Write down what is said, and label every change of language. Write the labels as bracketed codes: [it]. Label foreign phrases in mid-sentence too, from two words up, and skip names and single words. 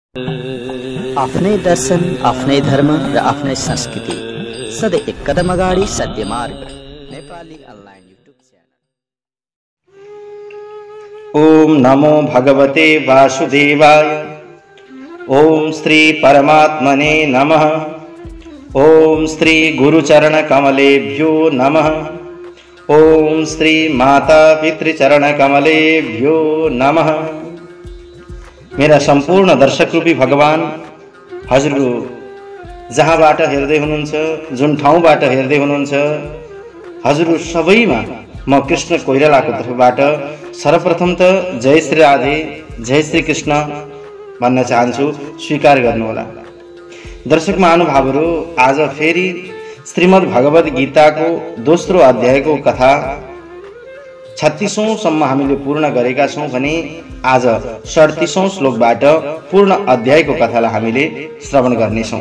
[ne] आफ्नै दर्शन, आफ्नै धर्म र आफ्नै संस्कृति सधैँ एक कदम अगाडि सत्य मार्ग नेपाली अनलाइन युट्युब च्यानल। [sa] ओम नमो भगवते वासुदेवाय। ओम श्री परमात्मने नमः। ओम श्री गुरुचरण कमलेभ्यो नमः। ओम श्री माता पितृचरण कमलेभ्यो नमः। [ne] मेरा सम्पूर्ण दर्शक रूपी भगवान हजुरहरु जहाँबाट हेर्दै हुनुहुन्छ, जुन ठाउँबाट हेर्दै हुनुहुन्छ, हजुरहरु सबैमा म कृष्ण कोइरालाको तर्फबाट सर्वप्रथम त जय श्री राधे, जय श्री कृष्ण भन्न चाहन्छु, स्वीकार गर्नुहोला। दर्शक महानुभावहरु, आज फेरि श्रीमद् भगवत गीताको दोस्रो अध्यायको कथा 36औं सम्म हामीले पूर्ण गरेका छौं भने आज 37औं श्लोकबाट पूर्ण अध्यायको कथालाई हामीले श्रवण गर्नेछौं।